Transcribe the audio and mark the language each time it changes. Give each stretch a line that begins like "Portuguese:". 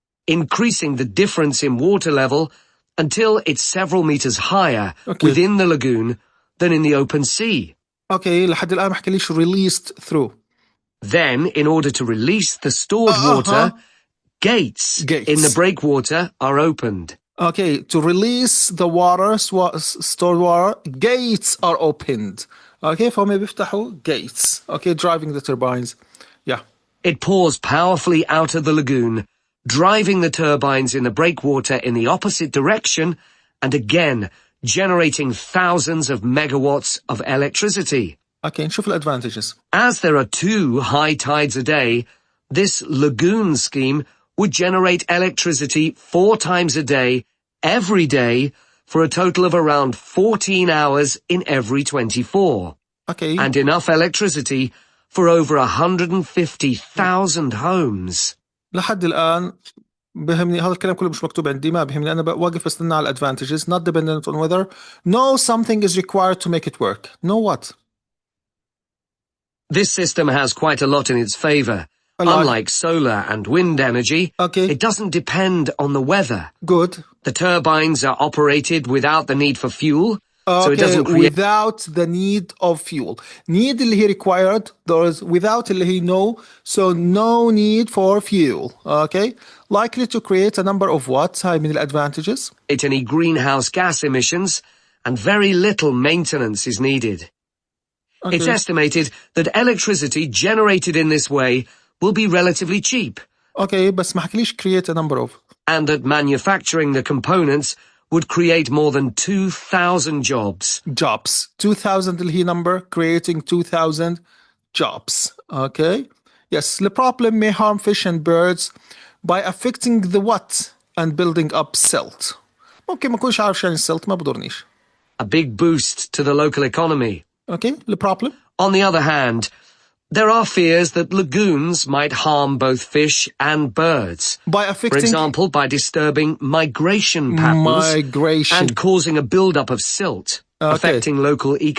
English: Increasing the difference in water level until it's several meters higher within the lagoon than in the open sea. Okay,
Arabic: لحد الآن ما حكاليش
English: released through. Then, in order to release the stored water, gates in the breakwater are opened. Okay, to release the water, stored water, gates are opened. Okay,
Arabic: فهم بيفتحوا gates.
English: Okay, driving the turbines. Yeah. It pours powerfully out of the lagoon, driving the turbines in the breakwater in the opposite direction, and again, generating thousands of megawatts of electricity. Okay,
Arabic: نشوف الادvantages.
English: As there are 2 high tides a day, this lagoon scheme would generate electricity 4 times a day, every day, for a total of around 14 hours in every 24. Okay. And enough electricity for over 150,000 homes.
Arabic: لحد الآن بهمني هذا الكلام كله مش مكتوب عندي ما بهمني أنا واقف بستنى على
English: advantages not dependent on whether no something is required to make it work. No what? This system has quite a lot in its favor. Unlike solar and wind energy, it doesn't depend on the weather. Good. The turbines are operated without the need for fuel, so it doesn't create... without the need of fuel. Need
Arabic: اللي هي
English: required, there is without اللي هي no, so no need for fuel. Okay? Likely to create a number of what?
Arabic: هاي من الادvantages.
English: Any greenhouse gas emissions, and very little maintenance is needed. It's estimated that electricity generated in this way will be relatively cheap. Okay,
Arabic: بس ما حكيليش
English: create a number of. And that manufacturing the components would create more than 2,000 jobs. Jobs. 2,000 اللي هي number, creating 2,000 jobs. Okay? Yes, the problem may harm fish and birds by affecting the what and building up silt.
Arabic: ممكن ما أكونش عارف شو يعني silt ما بدورنيش.
English: A big boost to the local economy. Okay, the problem? On the other hand, there are fears that lagoons might harm both fish and birds. By affecting... For example, by disturbing migration patterns and causing a build-up of silt, affecting local